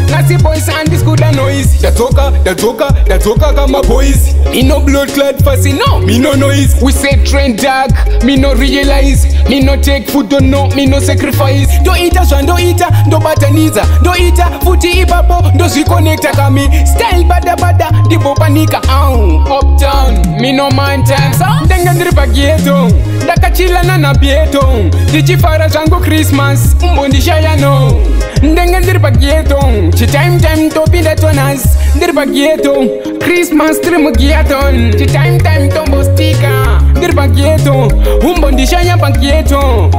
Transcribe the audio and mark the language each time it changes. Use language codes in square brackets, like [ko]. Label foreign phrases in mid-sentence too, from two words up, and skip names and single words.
[sn] Nasi boys andisikuda noise. Ndatoka, ndatoka, ndatoka kama boys. [jam] Me no blood clot fussy, no, me no noise. We say trend dark, me no realize. Me no take food, no, me no sacrifice. [sn] Ndoita zva, ndoita, ndobatanidza, ndoita futi ipapo, ndozvikonekta kami. [jam] Style bada bada, ndimbopanika, au, uptown, me no mind time. [sn] So, ndenge ndiri paghetto, ndakachilana na bieto. Ndichifara zvangu Christmas, umbondishaya no. Ndenge ndiri paghetto, chitime time topinda toners. Ndiri paghetto, Christmas tiri mughetto. Chitime time tombostika, ndiri paghetto, umbondishaya paghetto.